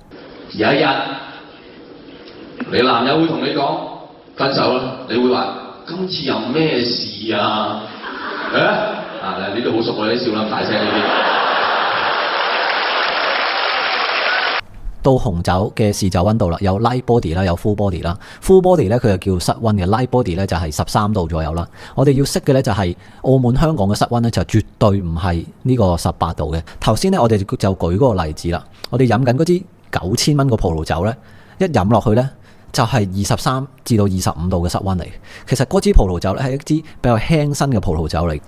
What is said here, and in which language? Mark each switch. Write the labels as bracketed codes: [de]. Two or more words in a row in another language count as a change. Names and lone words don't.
[yue] 有一日，你男友會同你講分手啦，你會話今次有咩事啊？呢度好熟喎，啲笑啦，大聲呢啲。到紅酒嘅試酒溫度啦，有 [en] light body [yue] 啦，有 [en] full body [yue] 啦。 [en] full body [yue] 咧佢就叫室溫嘅 [en] light body [yue] 咧就係13度左右啦。我哋要識嘅咧就係澳門、香港嘅室溫咧就絕對唔係呢個18度嘅。頭先咧我哋就舉嗰個例子啦，我哋飲緊嗰支9000蚊個葡萄酒咧，一飲落去咧，就係23至到25度嘅室溫嚟。其實嗰支葡萄酒咧係一支比較輕身嘅葡萄酒嚟。